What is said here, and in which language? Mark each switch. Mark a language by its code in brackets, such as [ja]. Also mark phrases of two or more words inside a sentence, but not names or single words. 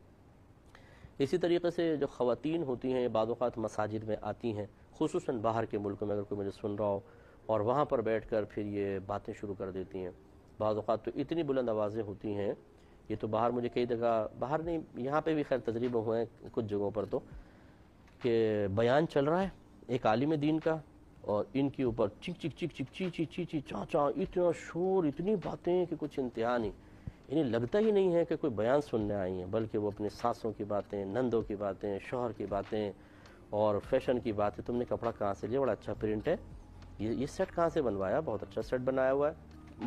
[ur] اسی طریقے سے جو خواتین ہوتی ہیں بعض اوقات مساجد میں آتی ہیں، خصوصاً باہر کے ملک میں، اگر کوئی مجھے سن رہا ہو، اور وہاں پر بیٹھ کر پھر یہ باتیں شروع کر دیتی ہیں۔ بعض اوقات تو اتنی بلند آوازیں ہوتی ہیں، یہ تو باہر مجھے کئی جگہ، باہر نہیں یہاں پہ بھی خیر تجربے ہوئے ہیں کچھ جگہوں پر، تو کہ بیان چل رہا ہے ایک عالم دین کا، اور ان کے اوپر چک چک چک چک چی چی چی چی چاں چاں، اتنا شور، اتنی باتیں کہ کچھ انتہا نہیں۔ انہیں لگتا ہی نہیں ہے کہ کوئی بیان سننے آئی ہیں، بلکہ وہ اپنے ساسوں کی باتیں، نندوں کی باتیں، شوہر کی باتیں، اور فیشن کی باتیں، تم نے کپڑا کہاں سے لیا، بڑا اچھا پرنٹ ہے، یہ سیٹ کہاں سے بنوایا، بہت اچھا سیٹ بنایا ہوا ہے۔